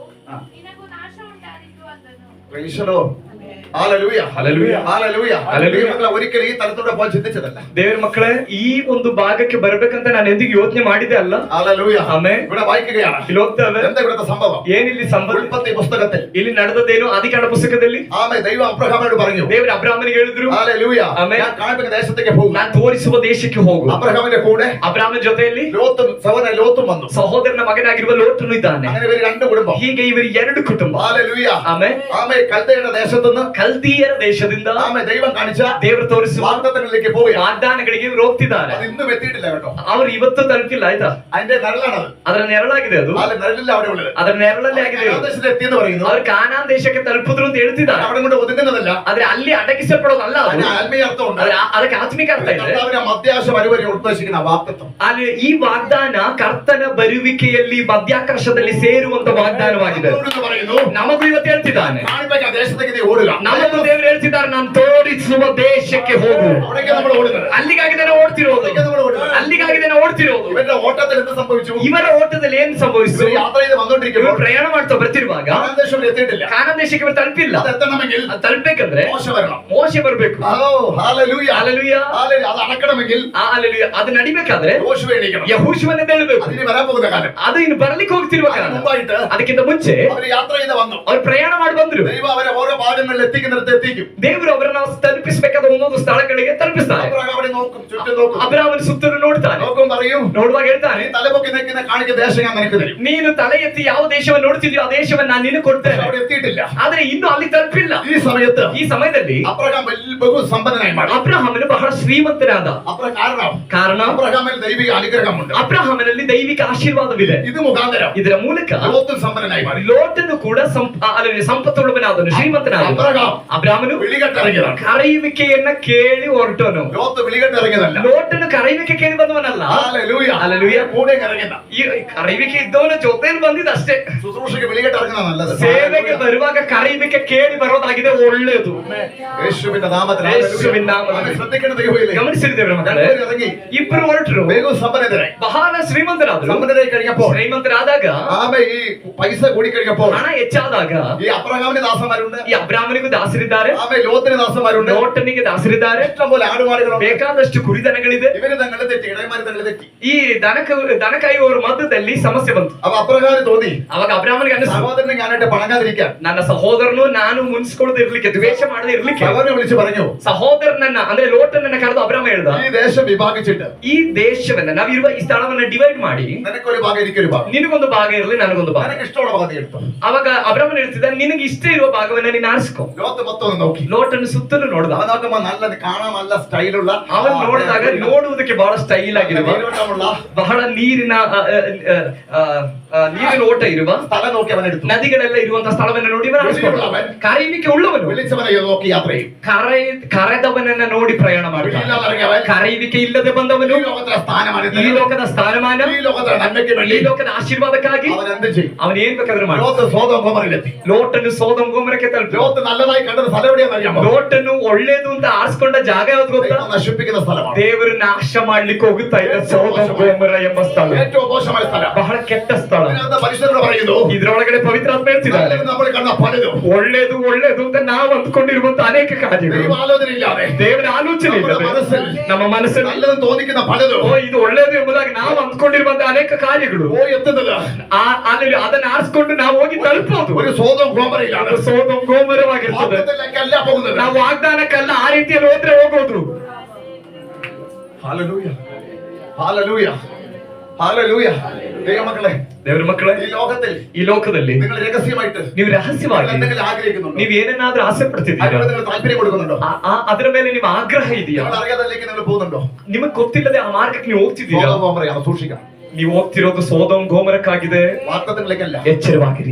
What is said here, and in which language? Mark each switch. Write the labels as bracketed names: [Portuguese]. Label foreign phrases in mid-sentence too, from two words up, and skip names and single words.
[Kannada] ಹಾ. ನಿನಗೂ ನಾಶ ಉಂಟಾದೀತು ಅಂದನು. [English] Praise the Lord. [Malayalam] ഹല്ലേലൂയ. ഹല്ലേലൂയ. ഹല്ലേലൂയ. ഹല്ലേലൂയ. ദൈവമക്കളെ ഒരിക്കലും ഈ തലത്തോടെ പോകാൻ ചിന്തിച്ചതല്ല. [Kannada] ದೇವರ ಮಕ್ಕಳೇ, ಈ ಒಂದು ಭಾಗಕ್ಕೆ ಬರ್ಬೇಕಂತ ನಾನು ಎಂದಿಗೂ ಯೋಚನೆ ಮಾಡಿದೆ ಅಲ್ಲ. [Malayalam] ഹല്ലേലൂയ. [Kannada] ಆಮೆನ್. [Malayalam] ഇവിടെ വായിക്കുകയാണ്. [Kannada] ಇಲ್ಲಿ ಹೋಗ್ತೇವೆ. [Malayalam] എന്താ ഇവിടുത്തെ സംഭവം? [Kannada] ಏನಿಲ್ಲಿ ಸಂಬಂಧ? [Malayalam] ഉൽപ്പത്തി പുസ്തകത്തിൽ [Kannada] ಇಲ್ಲಿ ನಡೆದದೇನು? ಆದಿಕಾಂಡ ಪುಸ್ತಕದಲ್ಲಿ [Malayalam] ആമേ ദൈവം അബ്രഹാമിനോട് പറഞ്ഞു. [Kannada] ದೇವರು ಅಬ್ರಾಮನಿಗೆ ಹೇಳಿದ್ರು, [Malayalam] ഹല്ലേലൂയ. ആമേൻ. ഞാൻ കാണിക്കുന്ന ദേശത്തേക്ക് പോകും. [Kannada] ನಾನು ತೋರಿಸುವ ದೇಶಕ್ಕೆ ಹೋಗು. [Malayalam] അബ്രഹാമിന്റെ കൂടെ [Kannada] ಅಬ್ರಾಮನ ಜೊತೆಯಲ್ಲಿ [Malayalam] ലോത്തും വന്നു. [Kannada] ಸಹೋದರನ ಮಗನಾಗಿರುವ ಲೋಟನು ಇದ್ದಾನೆ. [Malayalam] അങ്ങനെ ഇവർ രണ്ട് കുടുംബം. [Kannada] ಹೀಗೆ ಇವರು ಎರಡು ಕುಟುಂಬ. [Malayalam] ഹല്ലേലൂയ. [Kannada] ಆಮೇಲೆ [Malayalam] ആമേ കൽദയുടെ ദേശത്തുനിന്ന് [Kannada] ಕಲ್ದೀಯರ ದೇಶದಿಂದ [Malayalam] ആമേ ദൈവം കാണിച്ച [Kannada] ದೇವರು ತೋರಿಸುವ [Malayalam] വാഗ്ദത്തങ്ങളിലേക്ക് പോവുകയാണ്. [Kannada] ವಾಗ್ದಾನಗಳಿಗೆ ಇವರು ಹೋಗ್ತಿದ್ದಾರೆ. [Malayalam] അത് ഇന്നും എത്തിയിട്ടില്ല കേട്ടോ. [Kannada] ಅವರು ಇವತ್ತು ತಲುಪಿಲ್ಲ, ಆಯ್ತಾ? [Malayalam] അതിന്റെ നിഴലാണത്. [Kannada] ಅದರ ನೆರಳಾಗಿದೆ ಅದು. [Malayalam] ആ നിഴലില്ല അവിടെ ഉള്ളത്. [Kannada] ಅದರ ನೆರಳಲ್ಲಿ ಆಗಿದೆ ಅದು. [Malayalam] ദേശത്തിൽ എത്തിയെന്ന് പറയുന്നു. [Kannada] ಅವರು ಕಾನಾನ್ ದೇಶಕ್ಕೆ ತಲುಪಿದ್ರು ಅಂತ ಹೇಳ್ತಿದ್ದಾರೆ. [Malayalam] അവിടെ കൊണ്ട് ഒതുങ്ങുന്നതല്ല. [Kannada] ಆದ್ರೆ ಅಲ್ಲಿ ಅಡಗಿಸಲ್ಪಡೋದಲ್ಲ ಅದು. [Malayalam] അതിന് ആത്മീയ അർത്ഥമുണ്ട്. [Kannada] ಅದಕ್ಕೆ ಆತ್ಮಿಕ ಅರ್ಥ ಇದೆ. [Malayalam] കർത്താവിന്റെ മധ്യാശ വരുവരെ ഉദ്ദേശിക്കുന്ന വാഗ്ദത്തം. [Kannada] ಅಲ್ಲಿ ಈ ವಾಗ್ದಾನ ಕರ್ತನ ಬರುವಿಕೆಯಲ್ಲಿ ಮಧ್ಯಾಕಾಶದಲ್ಲಿ ಸೇರುವಂತ ವಾಗ್ದಾನವಾಗಿದೆ. [Malayalam] അതുകൊണ്ട് പറയുന്നു, [Kannada] ನಮಗೂ ಇವತ್ತು ಹೇಳ್ತಿದ್ದಾನೆ, [Malayalam] കാണിപ്പ ദേശത്തേക്ക് നീ ഓടുക. [Kannada] ನಮಗೂ ದೇವರು ಹೇಳ್ತಿದ್ದಾರೆ, ನಾನು ತೋರಿಸುವ ದೇಶಕ್ಕೆ ಹೋಗು. [Malayalam] അവിടേക്ക് നമ്മൾ ഓടുന്നത്. [Kannada] ಅಲ್ಲಿಗಾಗಿದೆ ನಾವು ಓಡ್ತಿರೋದು. [Malayalam] അവിടേക്ക് നമ്മൾ ഓടുന്നത്. [Kannada] ಅಲ್ಲಿಗಾಗಿದೆ ನಾವು ಓಡ್ತಿರೋದು. [Malayalam] ഇവരുടെ ഓട്ടത്തിൽ എന്ത് സംഭവിച്ചു? [Kannada] ಇವರ ಓಟದಲ್ಲಿ ಏನ್ ಸಂಭವಿಸಿತು? [Malayalam] ഇവർ യാത്ര ചെയ്ത് [Kannada] ಇವರು [Malayalam] വന്നോണ്ടിരിക്കുമ്പോൾ [Kannada] ಪ್ರಯಾಣ ಮಾಡ್ತಾ ಬರ್ತಿರುವಾಗ [Malayalam] കാനാൻ ദേശം ഇവിടെ എത്തിയിട്ടില്ല. [Kannada] ಕಾನಾನ್ ದೇಶಕ್ಕೆ ಇವರು ತಲುಪಿಲ್ಲ. [Malayalam] അത് എത്തണമെങ്കിൽ [Kannada] ಅದು ತಲುಪಬೇಕಂದ್ರೆ [Malayalam] മോശ വരണം. [Kannada] ಮೋಶೆ ಬರ್ಬೇಕು. [Malayalam] ഹല്ലേലൂയ. [Kannada] ಹಲ್ಲೆಲೂಯ. [Malayalam] ഹല്ലേലൂയ. അത് അടക്കണമെങ്കിൽ [Kannada] ಹಲ್ಲೆಲೂಯ. ಅದು ನಡಿಬೇಕಾದ್ರೆ [Malayalam] യോശുവ എണീക്കണം. [Kannada] ಯೆಹೋಶುವನೇ ಹೇಳಬೇಕು. [Malayalam] അതിന് വരാൻ പോകുന്ന കാലം. [Kannada] ಅದು ಇನ್ನು ಬರ್ಲಿಕ್ಕೆ ಹೋಗ್ತಿರುವ ಕಾಲ. [Malayalam] അതിന് മുമ്പായിട്ട് [Kannada] ಅದಕ್ಕಿಂತ ಮುಂಚೆ [Malayalam] അവർ യാത്ര ചെയ്ത് വന്നു. [Kannada] ಅವ್ರು ಪ್ರಯಾಣ ಮಾಡಿ ಬಂದ್ರು. [Malayalam] ദൈവം അവരെ ഓരോ ഭാഗങ്ങളിൽ എത്തിക്കുന്നിടത്ത് എത്തിക്കും. [Kannada] ದೇವರು ಅವರನ್ನ ತಲುಪಿಸಬೇಕಾದ ಒಂದೊಂದು ಸ್ಥಳಗಳಿಗೆ ತಲುಪಿಸ್ತಾರೆ. [Malayalam] അബ്രഹാം അവിടെ നോക്കും, ചുറ്റും നോക്കും, [Kannada] ಅಬ್ರಾಮನ ಸುತ್ತಲೂ ನೋಡ್ತಾನೆ. [Malayalam] നോക്കും പറയും, [Kannada] ನೋಡುವಾಗ ಹೇಳ್ತಾನೆ, [Malayalam] നീ തലപൊക്കി നിൽക്കുന്ന കാണിക്ക ദേശം ഞാൻ നിനക്ക് തരും. [Kannada] ನೀನು ತಲೆ ಎತ್ತಿ ಯಾವ ದೇಶವನ್ನು ನೋಡ್ತಿದ್ಯೋ ಆ ದೇಶವನ್ನು ನಾನು ನಿನಗೆ ಕೊಡ್ತೇನೆ. [Malayalam] അവിടെ എത്തിയിട്ടില്ല. [Kannada] ಆದ್ರೆ ಇನ್ನು ಅಲ್ಲಿ ತಲುಪಿಲ್ಲ. [Malayalam] ഈ സമയത്ത് [Kannada] ಈ ಸಮಯದಲ್ಲಿ [Malayalam] അബ്രഹാം ബഹു സമ്പന്നനായി മാറി. [Kannada] ಅಬ್ರಹಾಮನು ಬಹಳ ಶ್ರೀಮಂತನಾದ. ಕಾರಣ [Malayalam] അബ്രഹാമിൽ ദൈവിക അനുഗ്രഹമുണ്ട്. [Kannada] ಅಬ್ರಹಾಮನಲ್ಲಿ ದೈವಿಕ ಆಶೀರ್ವಾದವಿದೆ. [Malayalam] ഇത് മുഖാന്തരം [Kannada] ಇದರ ಮೂಲಕ [Malayalam] ലോത്തും സമ്പന്നനായി മാറി. [Kannada] ಲೋಟನು ಕೂಡ ಸಂಪತ್ತುಳ್ಳವನಾದನು, ಶ್ರೀಮಂತನಾದನು. ಅಬ್ರಹಾಮನು [Malayalam] വിളികെട്ടിറങ്ങിയതാണ്. [Kannada] ಕರೆಯುವಿಕೆಯನ್ನ ಕೇಳಿ ಹೊರಟವನು. [Malayalam] ലോത്ത് വിളികെട്ടിറങ്ങിയതല്ല. [Kannada] ಲೋಟನು ಕರೆಯುವಿಕೆ ಕೇಳಿ ಬಂದವನಲ್ಲ. [Malayalam] ഹല്ലേലൂയ. ഹല്ലേലൂയ. കൂടെ ഇറങ്ങിയത. [Kannada] ಈ ಕರೆಯುವಿಕೆ ಇದ್ದವನ ಜೊತೆಯಲ್ಲಿ ಬಂದಿದ್ದ ಅಷ್ಟೇ. [Malayalam] ശുശ്രൂഷയ്ക്ക് വിളികെട്ടിറങ്ങുന്നത് നല്ലത്. [Kannada] ಸೇವೆಗೆ ಬರುವಾಗ ಕರೆಯುವಿಕೆ ಕೇಳಿ ಬರೋದಾಗಿದೆ ಒಳ್ಳೆಯದು. [Malayalam] യേശുവിന്റെ നാമത്തിൽ [Kannada] ಯೇಸುವಿನ ನಾಮದಲ್ಲಿ [Malayalam] ശ്രദ്ധിക്കേണ്ട ദൈവമില്ലേ? [Kannada] ಗಮನಿಸಿದ್ದೇವೆ ಮಕ್ಕಳೇ, [Malayalam] ഇറങ്ങി [Kannada] ಇಬ್ಬರು ಹೊರಟರು, [Malayalam] വേഗം സമ്പന്നരായി. [Kannada] ಬಹಳ ಶ್ರೀಮಂತರಾದರು. [Malayalam] സമ്പന്നരായി കഴിഞ്ഞപ്പോൾ [Kannada] ಶ್ರೀಮಂತರಾದಾಗ [Malayalam] ആമേ ഈ പൈസ കൂടി കഴിഞ്ഞപ്പോൾ [Kannada] ಹಣ ಹೆಚ್ಚಾದಾಗ [Malayalam] ഈ അബ്രഹാമിന് ദാസന്മാരുണ്ട്, [Kannada] ಈ ಅಬ್ರಾಮನಿಗೂ ದಾಸರಿದ್ದಾರೆ, [Malayalam] ആമേ ലോത്തിന് ദാസന്മാരുണ്ട്, [Kannada] ಲೋಟನಿಗೆ ದಾಸರಿದ್ದಾರೆ, [Malayalam] ഇഷ്ടംപോലെ ആടുമാടുകളുണ്ട്. [Kannada] ಬೇಕಾದಷ್ಟು ಕುರಿದನಗಳಿದೆ. [Malayalam] ഇവര് തങ്ങളെ തെറ്റി, ഇടയന്മാര് തങ്ങളെ തെറ്റി. [Kannada] ಈ ದನ ಕಾಯುವವರ ಮಧ್ಯದಲ್ಲಿ ಸಮಸ್ಯೆ ಬಂತು. [Malayalam] അപ്പൊ അബ്രഹാമിന് തോന്നി, [Kannada] ಅವಾಗ ಅಬ್ರಾಮನಿಗೆ ಅನಿಸ್ತು, [Malayalam] സഹോദരനെ ഞാനായിട്ട് പണങ്ങാതിരിക്കാൻ. [Kannada] ನನ್ನ ಸಹೋದರನು ನಾನು ಮುನ್ಸ್ಕೊಳ್ಳದೆ ಇರ್ಲಿಕ್ಕೆ, ದ್ವೇಷ ಮಾಡದೆ ಇರ್ಲಿಕ್ಕೆ. [Malayalam] സഹോദരനെ വിളിച്ച് പറഞ്ഞു, [Kannada] ಸಹೋದರನನ್ನ ಅಂದ್ರೆ ಲೋಟನನ್ನ ಕರೆದು ಅಬ್ರಾಮ ಹೇಳ್ದ, [Malayalam] ഈ ദേശം വിഭാഗിച്ചിട്ട് [Kannada] ಈ ದೇಶವನ್ನ ನಾವಿರುವ ಈ ಸ್ಥಳವನ್ನ ಡಿವೈಡ್ ಮಾಡಿ, [Malayalam] നിനക്കൊരു ഭാഗം എനിക്കൊരു ഭാഗം, [Kannada] ನಿನಗೊಂದು ಭಾಗ ಇರಲಿ ನನಗೊಂದು ಭಾಗ. [Malayalam] നിനക്ക് ഇഷ്ടമുള്ള ഭാഗം നീ എടുത്തോ. [Kannada] ಅವಾಗ ಅಬ್ರಾಮನ್ ಹೇಳ್ತಿದ್ದ, ನಿನಗೆ ಇಷ್ಟ ಇರುವ ಭಾಗವನ್ನ ನೀನು ಆರಿಸ್ಕೊ. [Malayalam] ലോത്ത് മൊത്തം ഒന്ന് നോക്കി. [Kannada] ಲೋಟನ ಸುತ್ತಲೂ ನೋಡ್ದ. [Malayalam] അവൻ നോക്കുമ്പോ നല്ല കാണാൻ നല്ല സ്റ്റൈലുള്ള, [Kannada] ಅವನ್ ನೋಡಿದಾಗ ನೋಡುವುದಕ್ಕೆ ಬಹಳ ಸ್ಟೈಲ್ ಆಗಿರುವ, [Malayalam] നീരോട്ടമുള്ള, [Kannada] ಬಹಳ ನೀರಿನ ಓಟ ಇರುವ [Malayalam] സ്ഥലം നോക്കി അവൻ എടുത്തു. [Kannada] ನದಿಗಳೆಲ್ಲ ಇರುವಂತಹ ಸ್ಥಳವನ್ನು ನೋಡಿ ಇವನು ಆರಿಸ್ಕೊಂಡ. ಕರೆಯುವಿಕೆ ಉಳ್ಳವನು [Malayalam] വിളിച്ചവനെ നോക്കി യാത്ര ചെയ്യും. [Kannada] ಕರೆದವನನ್ನ ನೋಡಿ ಪ್ರಯಾಣ ಮಾಡ್ತಾನೆ. ಕರೆಯುವಿಕೆ ಇಲ್ಲದೆ ಬಂದವನು [Malayalam] ഈ ലോകത്തിലെ സ്ഥാനമാണ്, [Kannada] ಈ ಲೋಕದ ಸ್ಥಾನಮಾನ, [Malayalam] ഈ ലോകത്തിലെ നന്മയ്ക്ക് [Kannada] ಈ [Malayalam] വേണ്ടി [Kannada] ಲೋಕದ ಆಶೀರ್ವಾದಕ್ಕಾಗಿ [Malayalam] അവൻ എന്ത് ചെയ്യും? [Kannada] ಅವನ್ ಏನ್ ಬೇಕಾದ್ರೂ ಮಾಡ. [Malayalam] ലോത്ത് സോദോം ഗൊമോറയിലെത്തി. [Kannada] ಲೋಟನು ಸೋದೋಮ್ ಗೊಮೋರಕ್ಕೆ ತಲುಪ. [Malayalam] ലോത്ത് നല്ലതായി കണ്ടത് സ്ഥലം എവിടെയാണെന്ന് അറിയാമോ? [Kannada] ಲೋಟನು ಒಳ್ಳೇದು ಅಂತ ಆರಿಸ್ಕೊಂಡ ಜಾಗ ಯಾವ್ದು ಗೊತ್ತಾ? [Malayalam] ദൈവം നശിപ്പിക്കുന്ന സ്ഥലമാണ്. [Kannada] ದೇವರು ನಾಶ ಮಾಡ್ಲಿಕ್ಕೆ ಹೋಗುತ್ತಾ ಇದ್ದ ಸೋದೋಮ್ ಗೊಮೋರ ಎಂಬ ಸ್ಥಳ [Malayalam] ഏറ്റവും മോശമായ സ്ഥലം. [Kannada] ಬಹಳ ಕೆಟ್ಟ ಸ್ಥಳ. [Malayalam] അതിനകത്ത് പരിശുദ്ധർ പറയുന്നു, [Kannada] ಇದ್ರೊಳಗಡೆ ಪವಿತ್ರಾತ್ಮ ಹೇಳ್ತಿದ್ದಾರೆ, [Malayalam] നല്ലത് നമ്മൾ കണ്ട പലതും [Kannada] ಒಳ್ಳೇದು ಒಳ್ಳೇದು ಅಂತ ನಾವು ಅಂದ್ಕೊಂಡಿರುವಂತ ಅನೇಕ ಕಾರ್ಯಗಳು [Malayalam] ദൈവ ആലോചന ഇല്ലാതെ, [Kannada] ದೇವರ ಆಲೋಚನೆ ಇಲ್ಲದೆ ನಮ್ಮ ಮನಸ್ಸಲ್ಲಿ [Malayalam] നല്ലതെന്ന് തോന്നിക്കുന്ന പലതും [Kannada] ಇದು ಒಳ್ಳೇದು ಎಂಬುದಾಗಿ ನಾವು ಅಂದ್ಕೊಂಡಿರುವಂತ ಅನೇಕ ಕಾರ್ಯಗಳು [Malayalam] പോയി എത്തുന്നത് [Kannada] ಅಲ್ಲಿ ಅದನ್ನ ಆರಿಸ್ಕೊಂಡು ನಾವು ಹೋಗಿ ತಲುಪೋದು [Malayalam] ഒരു സോദോം ഗൊമോറയിലാണ്. [Kannada] ಸೋದೋಮ್ ಗೊಮೋರವಾಗಿರ್ತದೆ. [Malayalam] വാഗ്ദത്തത്തിലേക്കല്ല പോകുന്നത്. [Kannada] ನಾವು ವಾಗ್ದಾನಕ್ಕಲ್ಲ ಆ ರೀತಿಯಲ್ಲಿ ಹೋದ್ರೆ ಹೋಗೋದು. [Malayalam] ഹല്ലേലൂയ, ഹല്ലേലൂയ, ഹല്ലേലൂയ. ദൈവമക്കളെ, [Kannada] ದೇವರ ಮಕ್ಕಳೇ, ಈ ಲೋಕದಲ್ಲಿ [Malayalam] നിങ്ങൾ രഹസ്യമായിട്ട് [Kannada] ನೀವು ರಹಸ್ಯವಾಗಿ [Malayalam] എന്തെങ്കിലും ആഗ്രഹിക്കുന്നുണ്ടോ? [Kannada] ನೀವು ಏನನ್ನಾದ್ರೂ ಆಸೆ ಪಡ್ತಿದ್ದೀರಾ? [Malayalam] അതിന് നിങ്ങൾ താല്പര്യം കൊടുക്കുന്നുണ്ടോ? [Kannada] ಅದರ ಮೇಲೆ ನೀವು ಆಗ್ರಹ ಇದೆಯಾ? [Malayalam] നിങ്ങൾ അറിയാതല്ലേക്ക് നിങ്ങൾ പോകുന്നുണ്ടോ? [Kannada] ನಿಮಗೆ ಗೊತ್ತಿಲ್ಲದೆ ಆ ಮಾರ್ಗಕ್ಕೆ ನೀವು ಹೋಗ್ತಿದ್ದೀರಾ? [Malayalam] സോദോം ഗൊമോറയാണ്, സൂക്ഷിക്കണം. [Kannada] ನೀವು ಹೋಗ್ತಿರೋದು ಸೋದೋಮ್ ಗೊಮೋರಕ್ಕಾಗಿದೆ. [Malayalam] വാഗ്ദത്തങ്ങളിലേക്കല്ല. [Kannada] ಎಚ್ಚರವಾಗಿರಿ.